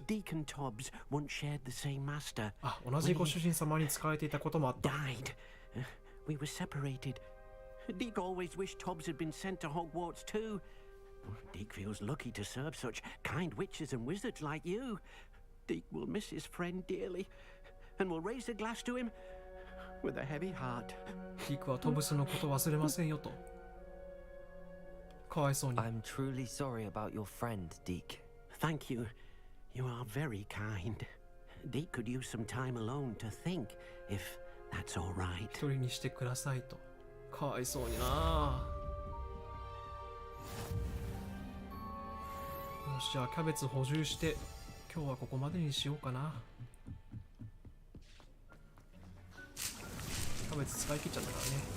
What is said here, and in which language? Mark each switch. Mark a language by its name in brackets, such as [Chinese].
[English] Deke and Tobbs once shared the same master. [Japanese] あ、同じご主人様に仕えていたこともあった。 [English] Died. We were separated. Deke always wished Tobbs had been sent to Hogwarts too. Deke feels lucky to serve such kind witches and wizards like you. Deke will miss his friend dearly, and will raise a glass to him with a heavy heart. [Japanese] ディークはトブスのこと忘れませんよと。かわいそうに。 [English] I'm truly sorry about your friend, Deke. Thank you. You are very kind. Deke could use some time alone to think, if that's all right. [Japanese] 一人にしてくださいと。かわいそうにな。よし、じゃあキャベツ補充して今日はここまでにしようかな。キャベツ使い切っちゃったからね。